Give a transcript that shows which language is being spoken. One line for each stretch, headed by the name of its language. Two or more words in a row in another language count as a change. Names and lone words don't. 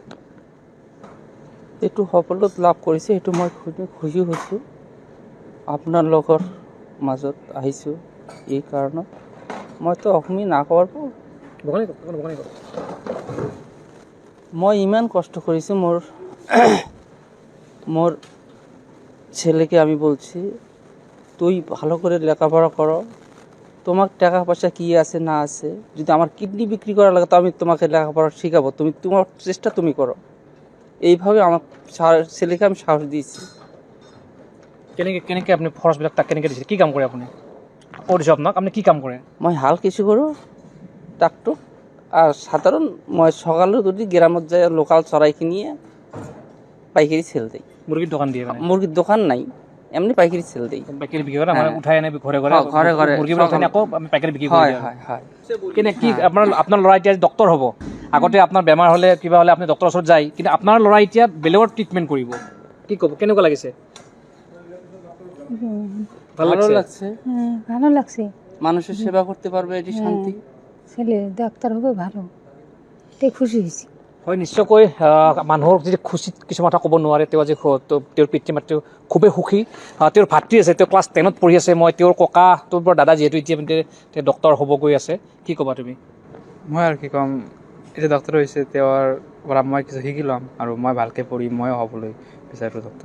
Assamese: এইটো সাফল্য লাভ কৰিছে, সেইটো মই খুশি হৈছোঁ। আপোনালোকৰ মাজত আহিছোঁ এই কাৰণত। মইতো অসমীয়া নাকবাৰ মই ইমান কষ্ট কৰিছোঁ, মোৰ
Bangla: মোর ছেলেকে আমি বলছি তুই ভালো করে লেখাপড়া করো, তোমার টাকা পয়সা কী আছে না আছে, যদি আমার কিডনি বিক্রি করা লাগে তো আমি তোমাকে লেখাপড়া শেখাবো, তুমি তোমার চেষ্টা তুমি করো। এইভাবে আমার ছেলেকে আমি সাহস দিয়েছি।
Assamese: কেনেকৈ আপুনি খৰচবিলাক তাক কেনেকৈ দিছে? কি কাম কৰে আপুনি? কৈ দিছোঁ আপোনাক, আপুনি কি কাম কৰে?
Bangla: মই হাল কিছু করো ট্রাক্টর, আর সাধারণ মই সকালে যদি গ্রামত যায় লোকাল চড়াই কিনিয়ে পাইকারি সেল দিই। মুরগির দোকান দিয়ে? মুরগির দোকান নাই, এমনি পাইকারি সেল দিই।
Assamese: পাইকারি বিক্রি কৰে, মানে উঠাই আনে ঘৰে ঘৰে ঘৰে ঘৰে মুরগিবিলাক উঠাই আকৌ আমি পাইকারি বিক্রি কৰি হয় দিওঁ। হয় হয়। কেনে কি আপোনাৰ ল'ৰা এতিয়া ডক্টৰ হ'ব, আগতে আপোনাৰ বেমাৰ হ'লে কিবা হ'লে আপুনি ডক্টৰৰ ওচৰত যায়, কিন্তু আপোনাৰ ল'ৰা এতিয়া বেলেগৰ ট্ৰিটমেণ্ট কৰিব, কি ক'ব, কেনেকুৱা লাগিছে?
Bangla: ভালো লাগছে, ভালো লাগছে। মানুষের সেবা করতে পারবে, এটি শান্তি। ছেলে ডাক্তার হবে, ভালো, তাই খুশি হয়েছি।
Assamese: হয়, নিশ্চয়কৈ মানুহৰ যদি খুচিত কিছুমান কথা ক'ব নোৱাৰে। তেওঁ আজি তেওঁৰ পিতৃ মাতৃ খুবেই সুখী। তেওঁৰ ভাতৃ আছে, তেওঁ ক্লাছ 10ত পঢ়ি আছে। মই তেওঁৰ ককা, তোৰ দাদা যিহেতু এতিয়া তেওঁ ডক্টৰ হ'ব গৈ আছে, কি ক'বা তুমি? মই আৰু কি ক'ম, এতিয়া ডক্টৰ হৈছে, তেওঁৰ পৰা মই কিছু শিকি ল'ম আৰু মই ভালকৈ পঢ়ি ময়ো হ'বলৈ বিচাৰোঁ ডক্টৰ।